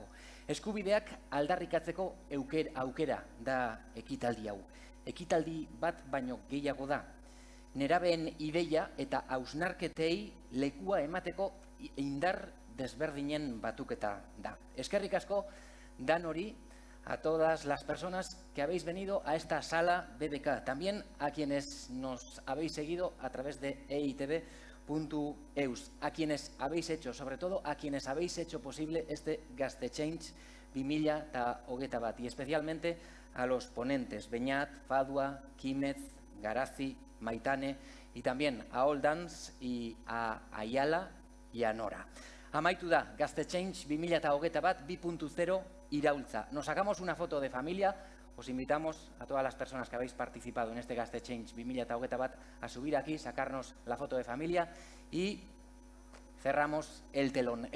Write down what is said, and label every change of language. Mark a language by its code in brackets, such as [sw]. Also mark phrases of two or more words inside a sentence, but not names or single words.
[eu] Eskubideak aldarrikatzeko aukera da ekitaldi hau. Ekitaldi bat baino gehiago da. Nerabeen ideia eta hausnarketei lekua emateko indar desberdinen batuketa da. Eskerrik asko danori, [es] a todas las personas que habéis venido a esta sala BBK, también a quienes nos habéis seguido a través de eitb.eus, a quienes habéis hecho, sobre todo a quienes habéis hecho posible este Gastechange 2021 y especialmente a los ponentes, Beñat, Fadua, Químez, Garazi, Maitane y también a All Dance y a Ayala y a Nora. [eu] Amaitu da, Gastechange 2021 2.0 iraultza. [es] Nos sacamos una foto de familia. Os invitamos a todas las personas que habéis participado en este Gastechange 2021 a subir aquí, sacarnos la foto de familia y cerramos el telón.